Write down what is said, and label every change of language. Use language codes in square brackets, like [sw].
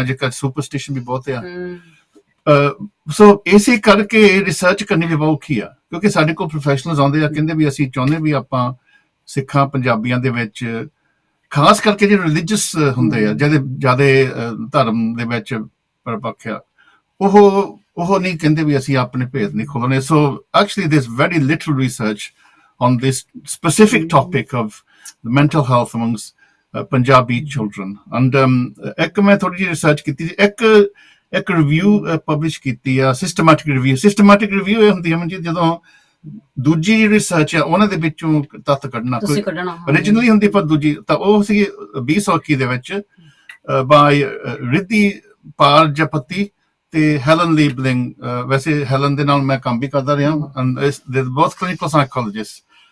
[pa] ਅੱਜ ਕੱਲ੍ਹ ਸੁਪਰਸਟੀਸ਼ਨ ਵੀ ਬਹੁਤ ਆ। ਸੋ ਇਸੇ ਕਰਕੇ ਰਿਸਰਚ ਕਰਨੀ ਵੀ ਬਹੁਤ ਔਖੀ ਆ, ਕਿਉਂਕਿ ਸਾਡੇ ਕੋਲ ਪ੍ਰੋਫੈਸ਼ਨਲਸ ਆਉਂਦੇ ਆ, ਕਹਿੰਦੇ ਵੀ ਅਸੀਂ ਚਾਹੁੰਦੇ ਵੀ ਆਪਾਂ ਸਿੱਖਾਂ ਪੰਜਾਬੀਆਂ ਦੇ ਵਿੱਚ, ਖਾਸ ਕਰਕੇ ਜਿਹੜੇ ਰਿਲੀਜੀਅਸ ਹੁੰਦੇ ਆ, ਜਿਹੜੇ ਜ਼ਿਆਦਾ ਧਰਮ ਦੇ ਵਿੱਚ ਪਰਪੱਖ ਆ, ਉਹ ਨਹੀਂ ਕਹਿੰਦੇ ਵੀ ਅਸੀਂ ਆਪਣੇ ਭੇਦ ਨਹੀਂ ਖੋਲਣੇ। [en] So actually there is very little research on this specific topic of mental health amongst Punjabi children. [pa] And ਇੱਕ ਮੈਂ ਥੋੜੀ ਜਿਹੀ ਰਿਸਰਚ ਕੀਤੀ ਸੀ, ਇੱਕ ਰਿਵਿਊ ਪਬਲਿਸ਼ ਕੀਤੀ ਆ, ਸਿਸਟਮੈਟਿਕ ਰਿਵਿਊ ਇਹ ਹੁੰਦੀ ਹੈ ਮਨਜੀਤ ਜਦੋਂ ਦੂਜੀ ਰਿਸਰਚ ਆ ਉਹਨਾਂ ਦੇ ਵਿੱਚੋਂ ਤੱਤ ਕੱਢਣਾ, ਓਰੀਜਨਲੀ ਹੁੰਦੀ ਪਰ ਦੂਜੀ, ਤਾਂ ਉਹ ਸੀ 2021 ਦੇ ਵਿੱਚ ਬਾਈ ਰਿੱਧੀ ਪਾਰਜਾਪਤੀ ਤੇ ਹੈਲਨ ਲੀਬਲਿੰਗ। ਵੈਸੇ ਹੈਲਨ ਦੇ ਨਾਲ ਮੈਂ ਕੰਮ ਵੀ ਕਰਦਾ ਰਿਹਾ, ਬਹੁਤ ਕਲੀਨਿਕਲ ਸਾਈਕੋਲੋਜਿਸਟ।